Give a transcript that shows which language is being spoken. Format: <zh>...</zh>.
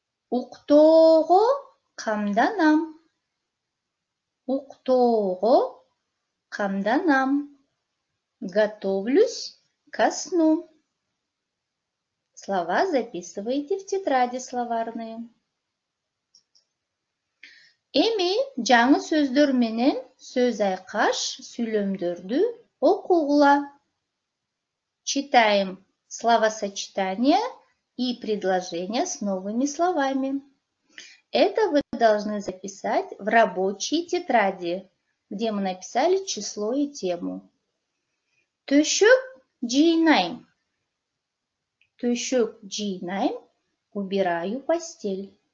<ky>Уктоого камданам. Уктоого камданам.</ky> <ru>Готовлюсь ко сну. Слова записывайте в тетради словарные.</ru> <ky>Эми жаңы сөздөр менен сөз айкаш сүйлөмдөрдү окугула.</ky> <ru>Читаем словосочетания и предложения с новыми словами. Это вы должны записать в рабочей тетради, где мы написали число и тему.</ru> <ky>Төшөк жыйнайм. Төшөк жыйнайм,</ky> <ru>убираю постель.</ru>